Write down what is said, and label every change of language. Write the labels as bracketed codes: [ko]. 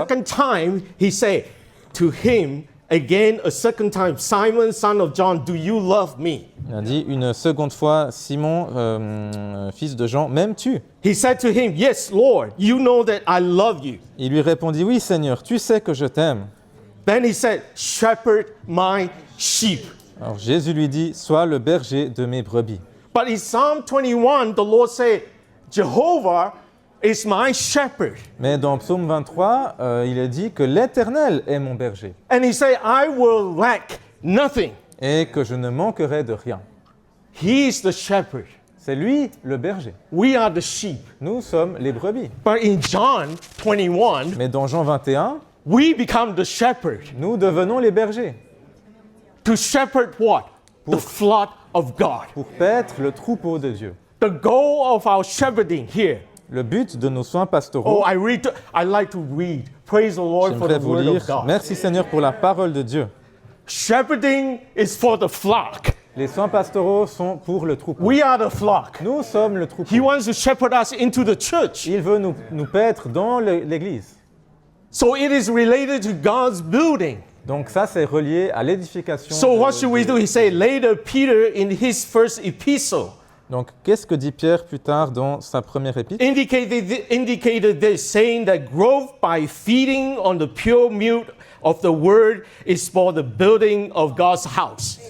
[en] second time, he said to him again a second time, Simon, son of John, do you love me? [fr] il a dit une seconde fois, Simon, fils de Jean, m'aimes-tu? [en] He said to him, yes, Lord, you know that I love you. [fr] Il lui répondit, oui Seigneur, tu sais que je t'aime. [en] Then he said, shepherd my sheep. [fr] Alors Jésus lui dit, sois le berger de mes brebis. [en] But in Psalm 21, the Lord said, Jehovah is my shepherd. [fr] Mais dans Psaume 23, il est dit que l'Éternel est mon berger [en] And he said, I will lack nothing. [fr] et que je ne manquerai de rien. [en] He is the shepherd. [fr] C'est lui le berger. [en] We are the sheep. [fr] Nous sommes les brebis. [en] But in John 21, [fr] Mais dans Jean 21, [en] we become the shepherd. [fr] nous devenons les bergers [en] To shepherd what? The flock of God. [fr] pour paître le troupeau de Dieu. [en] The goal of our shepherding here. [fr] Le but de nos soins [en] Oh, [fr] pastoraux, [en] I like to read. Praise the Lord for [fr] j'aimerais [en] the [fr] vous [en] word [fr] lire. [en] of God. [fr] Merci Seigneur pour la parole de Dieu. [en] Shepherding is for the flock. [fr] Les soins pastoraux sont pour le troupeau. [en] We are the flock. [fr] Nous sommes le troupeau. [en] He wants to shepherd us into the church. [fr] Il veut nous paître dans l'Église. [en] So it is related to God's building. [fr] Donc ça, c'est relié à l'édification. [en] So what should we do? He said later, Peter in his first epistle [fr] Donc, qu'est-ce que dit Pierre plus tard dans sa première épître? [en] indicated this, saying that growth by feeding on the pure milk of the word is for the building of God's house.